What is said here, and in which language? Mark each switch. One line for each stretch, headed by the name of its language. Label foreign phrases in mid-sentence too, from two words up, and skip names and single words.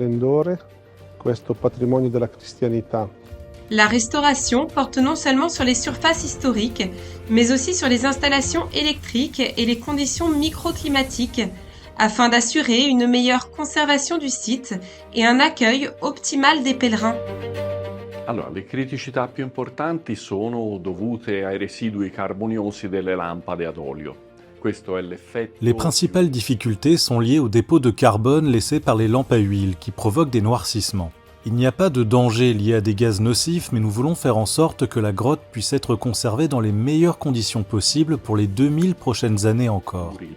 French: La restauration porte non seulement sur les surfaces historiques, mais aussi sur les installations électriques et les conditions microclimatiques, afin d'assurer une meilleure conservation du site et un accueil optimal des pèlerins.
Italian: Le criticità più importanti sono dovute ai residui carboniosi delle lampade ad olio.
French: Les principales difficultés sont liées au dépôt de carbone laissé par les lampes à huile qui provoquent des noircissements. Il n'y a pas de danger lié à des gaz nocifs, mais nous voulons faire en sorte que la grotte puisse être conservée dans les meilleures conditions possibles pour les 2000 prochaines années encore.